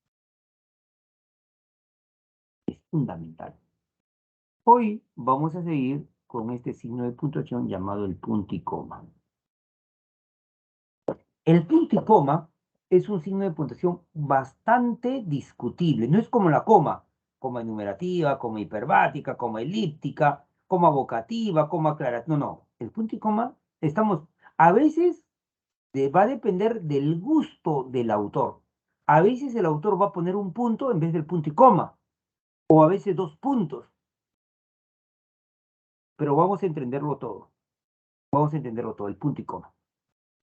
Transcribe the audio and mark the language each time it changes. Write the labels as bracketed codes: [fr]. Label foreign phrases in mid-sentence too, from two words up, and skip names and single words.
[es] Es fundamental. Hoy vamos a seguir con este signo de puntuación llamado el punto y coma. El punto y coma es un signo de puntuación bastante discutible. No es como la coma enumerativa, coma hiperbática, coma elíptica, coma vocativa, coma aclarativa. No, no. El punto y coma, a veces va a depender del gusto del autor. A veces el autor va a poner un punto en vez del punto y coma, o a veces dos puntos, pero vamos a entenderlo todo. Vamos a entenderlo todo, el punto y coma.